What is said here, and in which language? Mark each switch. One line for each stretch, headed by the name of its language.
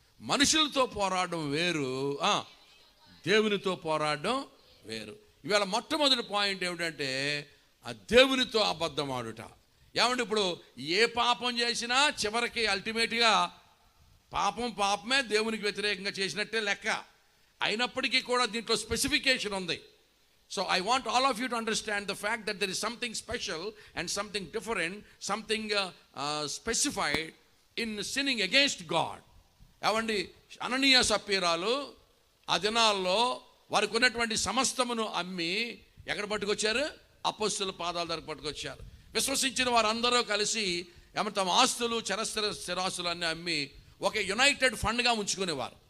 Telugu: మనుషులతో పోరాడడం వేరు, దేవునితో పోరాడడం వేరు. ఇవాళ మొట్టమొదటి పాయింట్ ఏమిటంటే ఆ దేవునితో అబద్ధం ఆడుట. ఏమంటే ఇప్పుడు ఏ పాపం చేసినా చివరికి అల్టిమేట్గా పాపమే దేవునికి వ్యతిరేకంగా చేసినట్టే లెక్క. అయినప్పటికీ కూడా దీంట్లో స్పెసిఫికేషన్ ఉంది.
English: So I want all of you to understand the fact that there is something special and something different, something specified in sinning against God.
Telugu: ఏమండి, అననీయ సప్పీరాలు ఆ దినాల్లో వారికి ఉన్నటువంటి సమస్తమును అమ్మి ఎక్కడ పట్టుకొచ్చారు? అపొస్తలుల పాదాల దగ్గర పట్టుకొచ్చారు. విశ్వసించిన వారందరూ కలిసి తమ ఆస్తులు స్థిరాస్తులు అన్నీ అమ్మి ఒక యునైటెడ్ ఫండ్గా ఉంచుకునేవారు.